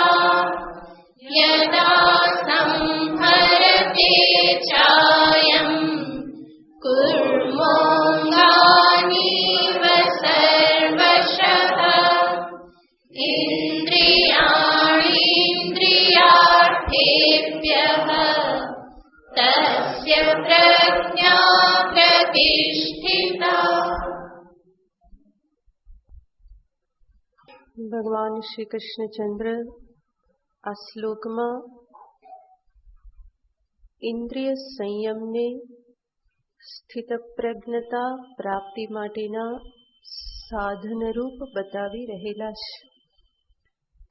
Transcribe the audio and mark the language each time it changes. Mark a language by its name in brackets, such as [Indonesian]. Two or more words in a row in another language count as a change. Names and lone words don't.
[Sanskrit] यदा संहरते चायं कुर्मोऽङ्गानीव सर्वशः इन्द्रियाणीन्द्रियार्थेभ्यः तस्य प्रज्ञा प्रतिष्ठिता। [Gujarati] ભગવાન શ્રી કૃષ્ણચંદ્ર આ શ્લોકમાં ઇન્દ્રિય સંયમને સ્થિતપ્રજ્ઞતા પ્રાપ્તિ માટેના સાધનરૂપ બતાવી રહેલા છે.